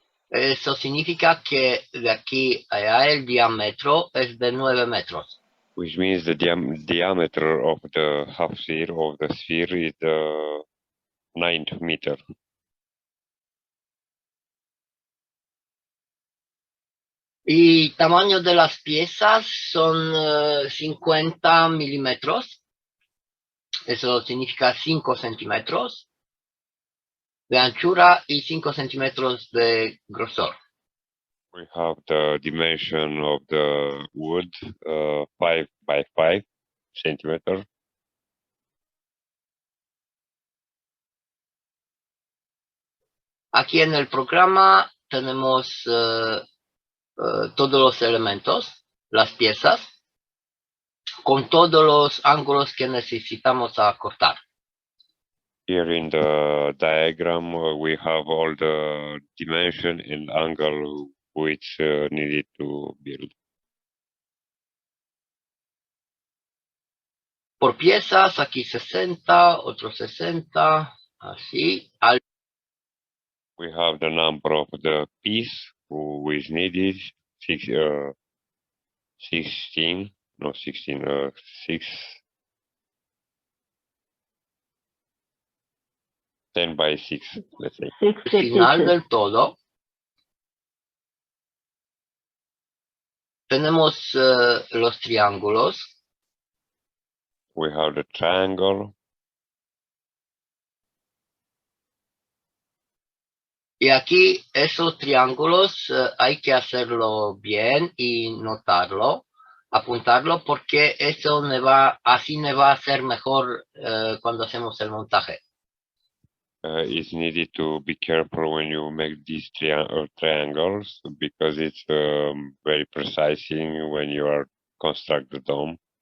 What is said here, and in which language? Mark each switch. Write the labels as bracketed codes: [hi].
[es] Eso significa que de aquí allá el diámetro es de 9 metros. [en] Which means the diameter of the half sphere of the sphere is 9 meter. [es] Y tamaño de las piezas son 50 milímetros. Eso significa 5 centímetros de anchura y 5 centímetros de grosor. [en] We have the dimension of the wood 5 by 5 centimeter. [es] Aquí en el programa tenemos todos los elementos, las piezas, con todos los ángulos que necesitamos acortar. [en] Here in the diagram we have all the dimension and angle which needed to build. [es] Por piezas, aquí 60, otros 60, así. [en] We have the number of the piece which needed 16 no 16, 6, 10 by 6, let's say. [es] Al final del todo tenemos los triángulos. [en] We have the triangle. [es] Y aquí esos triángulos hay que hacerlo bien y notarlo, apuntarlo, porque así me va a hacer mejor cuando hacemos el montaje. [en] It's needed to be careful when you make these triangles, because it's very precise when you are construct the dome.